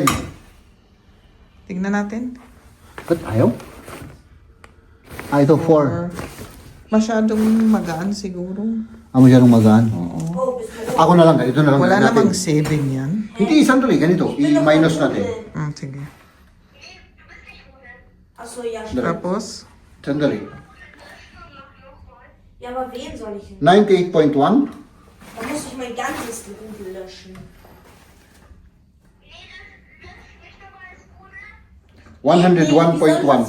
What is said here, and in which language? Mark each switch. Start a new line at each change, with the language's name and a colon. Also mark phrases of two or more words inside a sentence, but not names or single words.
Filipino: Tignan natin. Ba't ayaw? Ah, ito 4. Or masyadong magaan siguro. Masyadong magaan. Oo. Ako na lang, ito na lang. Wala natin. namang 7 yan. Hindi, isang tuloy, ganito. I-minus natin. Sige.
German: Achso, ja.
Filipino: Tapos, Sandali.
German: Ja, aber wen soll ich denn? 98.1. Da muss ich mein ganzes Rudel löschen. 101.1.